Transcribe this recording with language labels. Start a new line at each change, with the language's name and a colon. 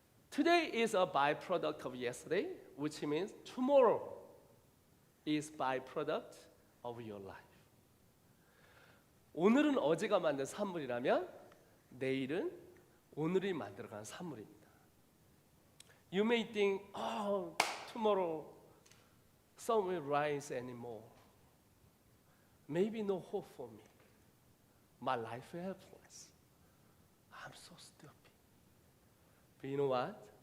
English: Today is a byproduct of yesterday, which means tomorrow is byproduct of your life.
Korean: 오늘은 어제가 만든 산물이라면 내일은 오늘이 만들어간 산물입니다.
English: You may think, oh, tomorrow sun will rise anymore. Maybe no hope for me. My life is helpless. I'm so stupid. But you know what?